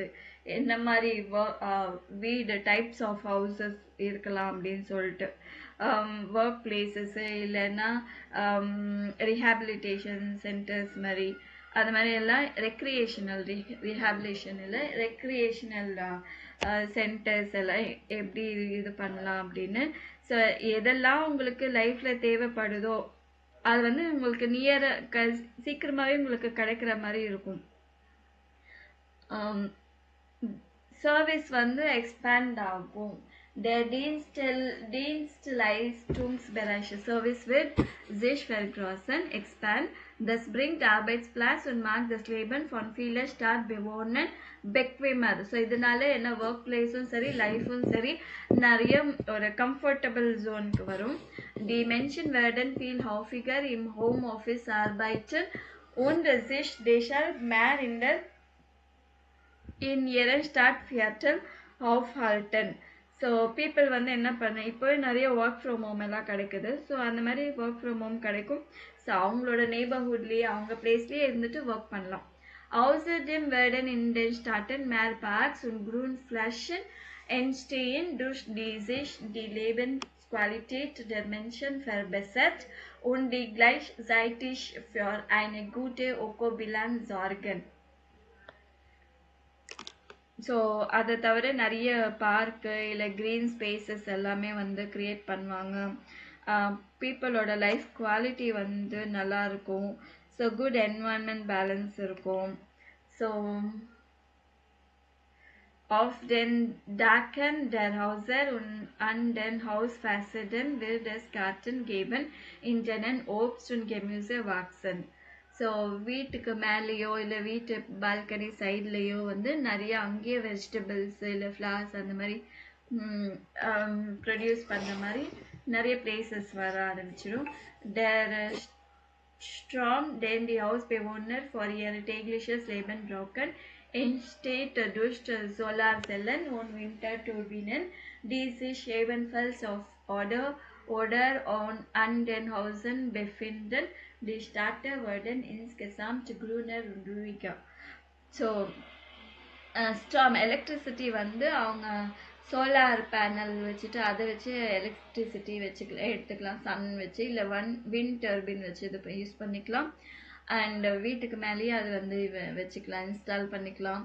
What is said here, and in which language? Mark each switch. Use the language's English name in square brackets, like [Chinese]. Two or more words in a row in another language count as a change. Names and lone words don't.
[Tamil] என்ன மாதிரி வீடு [English] types of houses [Tamil] இருக்கலாம் அப்படின்னு சொல்லிட்டு, [English] work places [Tamil] இல்லைன்னா [English] rehabilitation centers [Tamil] மாதிரி, அது மாதிரி எல்லாம் [English] recreational rehabilitation [Tamil] இல்லை [English] recreational centers [Tamil] எல்லாம் எப்படி இது பண்ணலாம் அப்படின்னு. ஸோ எதெல்லாம் உங்களுக்கு லைஃப்பில் தேவைப்படுதோ அது வந்து உங்களுக்கு சீக்கிரமாகவே உங்களுக்கு கிடைக்கிற மாதிரி இருக்கும். சர்வீஸ் வந்து எக்ஸ்பேண்ட் ஆகும். [German] Der Dienstleistungsbereich Service wird sich vergrößern, expand. Das bringt Arbeitsplatz und macht das Leben von vielen Stadtbewohnern bequemer. [Tamil] So இதனால என்ன [English] work place [Tamil] சரி லைஃபும் சரி நிறைய ஒரு [English] comfortable zone [Tamil] வரும். [German] Die Menschen werden viel häufiger im Homeoffice arbeiten und sich deshalb mehr in ihren Stadtviertel aufhalten. [English] so people [Tamil] வந்து என்ன பண்ண, இப்போவே நிறைய [English] work from home [Tamil] எல்லாம் கிடைக்குது. ஸோ அந்த மாதிரி [English] work from home [Tamil] கிடைக்கும். ஸோ அவங்களோட நெய்பர்ஹுட்லேயே அவங்க பிளேஸ்லேயே இருந்துட்டு ஒர்க் பண்ணலாம். [German] Außerdem werden in den Städten mehr Parks und Grünflächen entstehen, durch die sich die Lebensqualität der Menschen verbessert und die gleichzeitig für eine gute Ökobilanz sorgen. [Tamil] ஸோ அதை தவிர நிறைய பார்க்கு இல்லை [English] green spaces [Tamil] எல்லாமே வந்து க்ரியேட் பண்ணுவாங்க. பீப்புளோட [English] life quality [Tamil] வந்து நல்லா இருக்கும். [English] so good environment balance [Tamil] இருக்கும். [German] ஸோ auf den Dachen der Häuser und an den Hausfassaden wird es Gärten geben, in denen Obst und Gemüse wachsen. [Tamil] ஸோ வீட்டுக்கு மேலேயோ இல்லை வீட்டு பால்கனி சைட்லேயோ வந்து நிறைய அங்கேயே வெஜிடபிள்ஸ் இல்லை ஃப்ளவர்ஸ் அந்த மாதிரி ப்ரொடியூஸ் பண்ணுற மாதிரி நிறைய பிளேசஸ் வர ஆரம்பிச்சிடும். [German] Der Strom, den die Hausbewohner vor ihrem täglichen Leben brauchen, entsteht durch Solarzellen und Winterturbinen, die sich ebenfalls auf oder an den Häusern befinden. Die Städte werden insgesamt grüner und ruhiger. [Tamil] ஸோ ஸ்டாம் எலக்ட்ரிசிட்டி வந்து அவங்க [English] solar panel [Tamil] வச்சுட்டு அதை வச்சு எலக்ட்ரிசிட்டி எடுத்துக்கலாம். சன் வச்சு இல்லை [English] wind turbine [Tamil] வச்சு இது யூஸ் பண்ணிக்கலாம். அண்ட் வீட்டுக்கு மேலேயே அது வந்து வச்சுக்கலாம், இன்ஸ்டால் பண்ணிக்கலாம்.